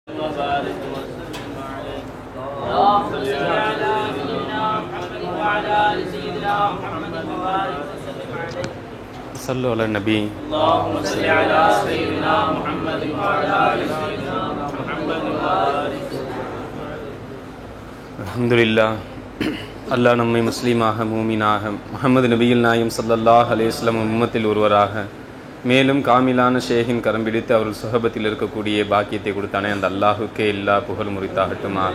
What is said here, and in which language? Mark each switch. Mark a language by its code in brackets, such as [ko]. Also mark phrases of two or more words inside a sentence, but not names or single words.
[ar] وبارك وسلم عليه. اللهم صل على سيدنا محمد وعلى آل سيدنا محمد وبارك وسلم عليه. صلوا على النبي. اللهم صل على سيدنا محمد وعلى آل سيدنا محمد وبارك. الحمد لله. [ta] அல்லாஹ் நம்மை முஸ்லீமாக மூமினாக முஹம்மது நபியில் நாயம் [ar] صلى الله عليه وسلم [ta] உம்மத்தில் ஒருவராக மேலும் காமிலான ஷேகின் கரம் பிடித்து அவர்கள் சுஹபத்தில் இருக்கக்கூடிய பாக்கியத்தை கொடுத்தானே அந்த அல்லாஹுக்கே எல்லா புகழ் முறித்தாகட்டுமாக.